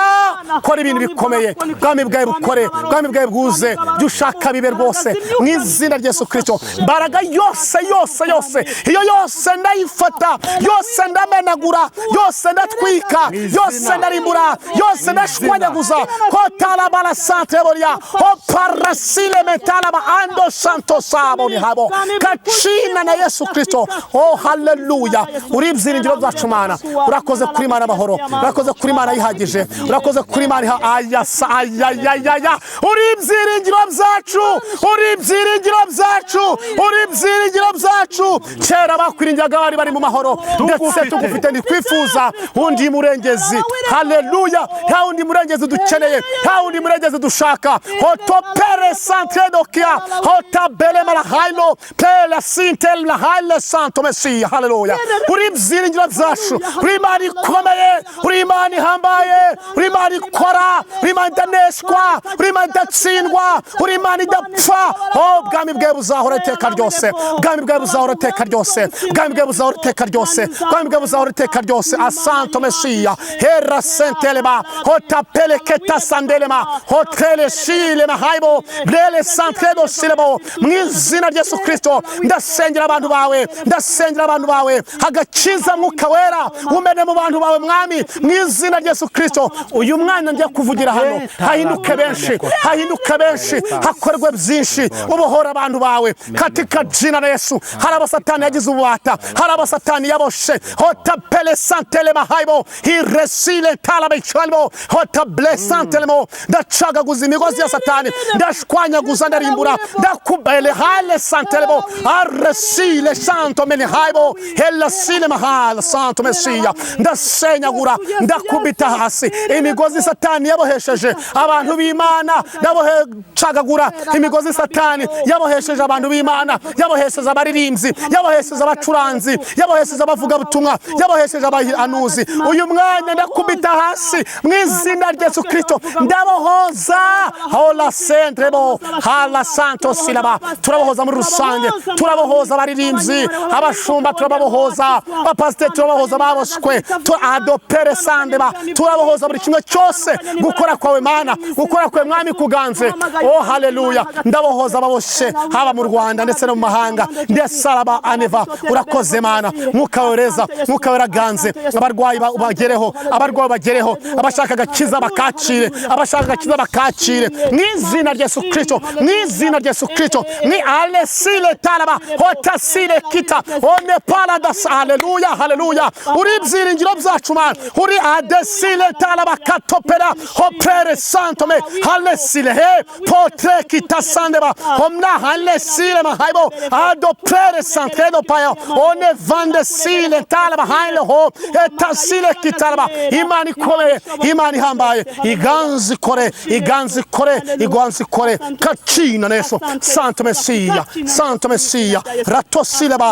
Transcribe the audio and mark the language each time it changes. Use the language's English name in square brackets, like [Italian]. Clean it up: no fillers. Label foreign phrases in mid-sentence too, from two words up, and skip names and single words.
[Kinyarwanda] Kora ibintu bikomeye, bwami bwawe bukore, bwami bwawe bwuze, dushaka bibe rwose. Mu izina rya Yesu Kristo, mbaraga yose iyo yose ndayifata, yose ndamenagura, yose ndatwika, yose ndarimbura, yose ndashwanyaguza. Kotala bala sante bolia, o parasile metala ba ando santo sabo ni habo. Kachina na Yesu Kristo. Oh haleluya. Uri ibyiringiro byacu Mana. Urakoze kuri Imana amahoro. Urakoze kuri Imana yihagije. Urakoze kuri Imana ayaya. Uri ibyiringiro byacu. Uri ibyiringiro byacu. Uri ibyiringiro byacu. Kera bakwiringaga bari mu mahoro. Ndetse tugufite ndikwifuza undi murengezi. Haleluya. Ha undi murengezi dukeneye. Ha undi murengezi dushaka. Hotopere santre dokia. Hotabele mala hailo. Pela sintel la haile santo Mesia. Haleluya. Uri ibyiringiro byacu. Uri Imana ikomeye. Uri Imana ihambaye. Uri Imana ikora. Uri Imana idaneshwa. Uri Imana idatsindwa. Uri Imana idapfa. Oh bwami bwawe buzahora iteka ryose. Bwami bwawe buzahora iteka ryose. Bwami bwawe buzahora iteka ryose. Bwami bwawe buzahora iteka ryose. Asanto Mesia. Hera sentelema. Hotapele keta sandelema. Hotele shilema haibo. Brele santredo silebo. Mu izina rya Yesu Kristo, ndasengera abantu bawe. Ndasengera abantu bawe. Hagakiza mwuka wera. Umene mu bantu bawe mwami. Mu izina rya Yesu Kristo, uyu mwana ngiye kuvugira hano. Hahinduke benshi. Hahinduke benshi. Hakorwe byinshi. Ubohora abantu bawe. [Swahili] Katika jina la Yesu. [Kinyarwanda] Haraba Satani yagize ububata. Haraba Satani yaboshe. Hotapele santelema haibo. Hiresile talabe chalmo. Hotable santelemo. Ndacagaguza imigozi ya Satani. Ndashwanyaguza ndarimbura. Ndakubele hale santelemo. Arresile santo meni haibo. Hela sile mahal santo Mesia. Ndasenyagura. Ndakubita hasi. Imigozi Satani yabohesheje abantu b'Imana. Ndabohecagagura imigozi Satani yabohesheje abantu b'Imana. Yabohesheje abaririmbyi. Yabohesheje abacuranzi. Yabohesheje abavuga butumwa. Yabohesheje abahanuzi. Uyu mwanya ndakubita hasi mu izina rya Yesu Kristo. Ndabohoza. Hola sentrebo. Hala santo silaba. Turabohoza muri rusange. Turabohoza abaririmbyi. Abashumba turababohoza. Abapasiteri turabahoza baboshwe. Adopere sandeba. Turabohoza buri kimwe cyose gukora kwawe Mana. Gukora kwawe mwami kuganze. Oh haleluya. Ndabohoza baboshe haba mu Rwanda ndetse no mu mahanga. Ndesaraba aneva. Urakoze Mana. Mwuka wera neza mwuka wera ganze abarwayi bagereho abarwayi bagereho abashaka gakiza bakacire abashaka gakiza bakacire mu izina rya Yesu Kristo mu izina rya Yesu Kristo ni alesile talaba hotasile kita one paradas haleluya haleluya uri byiringiro byacu man uri adesile talaba katopera hopere santome halesile he potre kita sandeba homna halesile mahaibo ado pere santedo payo one vande sile talaba haile ho etasile kitalaba imani kome imani hambaye iganzi kore iganzi kore kachina neso santo Messia ratosileba.